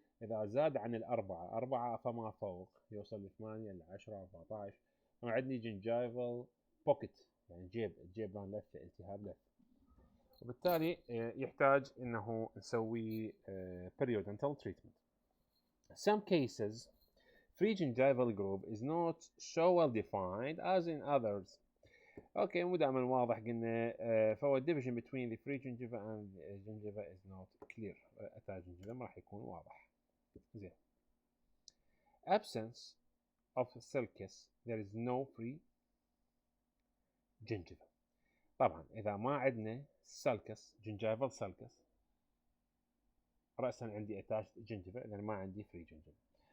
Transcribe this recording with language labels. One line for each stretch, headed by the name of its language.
Arabic: اذا زاد عن أربعة فما فوق، يوصل ل 8 ل 10 14، عندي جنجايفل بوكيت، يعني جيب لون لثه، التهاب لثه، وبالتالي يحتاج انه نسوي periodontal treatment.
English: Some cases free gingival groove is not so well defined as in others.
Arabic: اوكي، مو دائما واضح. قلنا فهو
English: division between the free gingiva and gingiva is not clear.
Arabic: attached gingiva ما راح يكون واضح.
English: زين. absence of sulcus، there is no free جنجفة.
Arabic: طبعا إذا ما عندنا سالكس gingival sulcus رأسا عندي attached gingiva، إذا ما عندي free gingiva.